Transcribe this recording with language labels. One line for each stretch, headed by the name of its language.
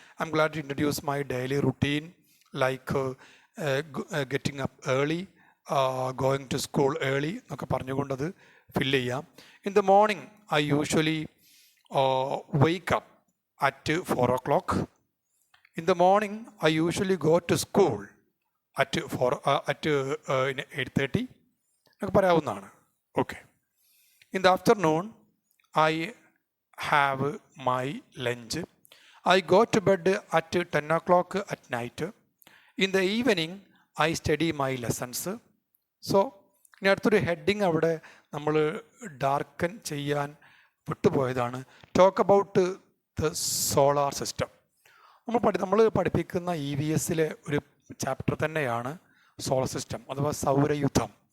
English: I'm glad to introduce my daily routine like getting up early, going to school early
Malayalam: എന്നൊക്കെ പറഞ്ഞുകൊണ്ടത് fill ചെയ്യാം.
English: In the morning I usually wake up at 4 o'clock. In the morning, I usually go to school at 8:30.
Malayalam: എന്നൊക്കെ പറയാവുന്നതാണ്.
English: Okay. In the afternoon, I have my lunch. I go to bed at 10 o'clock at night. In the evening, I study my lessons.
Malayalam: So ഇനി അടുത്തൊരു heading അവിടെ നമ്മൾ darken ചെയ്യാൻ വിട്ടുപോയതാണ്.
English: Talk about the solar system.
Malayalam: നമ്മൾ പഠിപ്പിക്കുന്ന EVSലെ ഒരു chapter തന്നെയാണ് solar system അഥവാ സൗരയുദ്ധം.